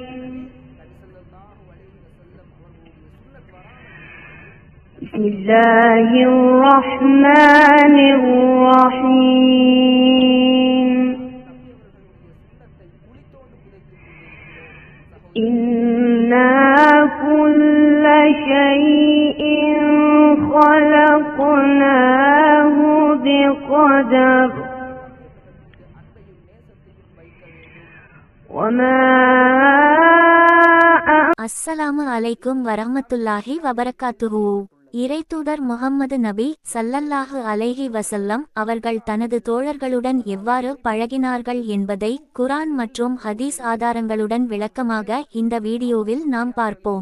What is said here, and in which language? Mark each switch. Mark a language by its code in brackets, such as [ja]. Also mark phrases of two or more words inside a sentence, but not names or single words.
[ar] بسم الله الرحمن الرحيم. إنا كل شيء خلقناه بقدر السلام عليكم ورحمة الله وبركاته. [ta] இறைத்தூதர் முஹம்மது நபி [ar] صلى الله عليه وسلم [ta] அவர்கள் தனது தோழர்களுடன் எவ்வாறு பழகினார்கள் என்பதை குர்ஆன் மற்றும் ஹதீஸ் ஆதாரங்களுடன் விளக்கமாக இந்த வீடியோவில் நாம் பார்ப்போம்.